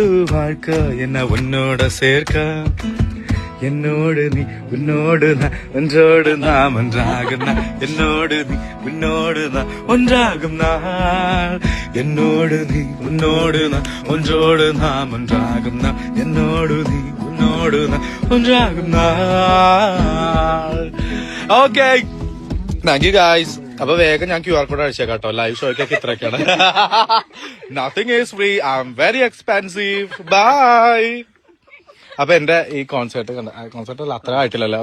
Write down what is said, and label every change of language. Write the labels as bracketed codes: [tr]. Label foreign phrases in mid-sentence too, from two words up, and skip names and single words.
[ta] வாழ்க்கை என்ன உன்னோட சேர்க்க என்னோடு நீ உன்னோடு நான் ஒன்றோடு நாம் ஒன்றாகும் நான் என்னோடு நீ உன்னோடு நான் ஒன்றாகும் நான் என்னோடு நீ உன்னோடு நான் ஒன்றோடு நாம் ஒன்றாகும் நான் என்னோடு நீ உன்னோடு நான் [ml] ഒന്നാകും ഓക്കെ [en] thank you guys. [ml] അപ്പൊ വേഗം ഞാൻ QR കോഡ് അടിച്ചേക്കാം കേട്ടോ. [en] live show-ക്കൊക്കെ [ml] ഇത്രയൊക്കെയാണ്. [en] nothing is free, I am very expensive. [ml] ബൈ. അപ്പൊ എന്റെ ഈ കോൺസെർട്ട് അത്ര ആയിട്ടില്ലല്ലോ.